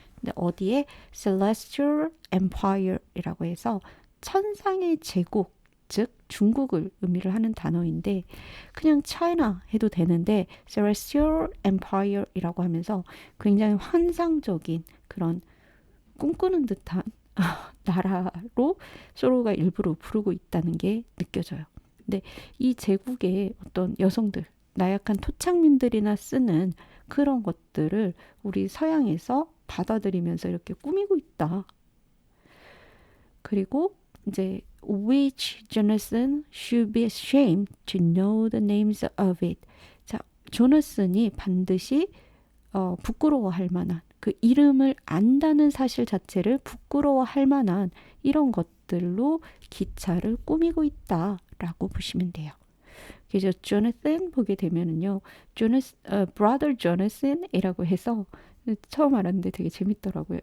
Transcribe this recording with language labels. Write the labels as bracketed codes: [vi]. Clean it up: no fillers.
[ko] 근데 어디에 celestial empire이라고 해서 천상의 제국, 즉 중국을 의미를 하는 단어인데 그냥 China 해도 되는데 celestial empire이라고 하면서 굉장히 환상적인 그런 꿈꾸는 듯한 나라로 서로가 일부러 부르고 있다는 게 느껴져요. 근데 이 제국의 어떤 여성들, 나약한 토착민들이나 쓰는 그런 것들을 우리 서양에서 받아들이면서 이렇게 꾸미고 있다. 그리고 이제 [en] which Jonathan should be ashamed to know the names of it. [ko] 자, 조나슨이 반드시 부끄러워할 만한 그 이름을 안다는 사실 자체를 부끄러워할 만한 이런 것들로 기차를 꾸미고 있다라고 보시면 돼요. 그래서 Jonathan 보게 되면은요, Brother Jonathan이라고 해서 처음 알았는데 되게 재밌더라고요.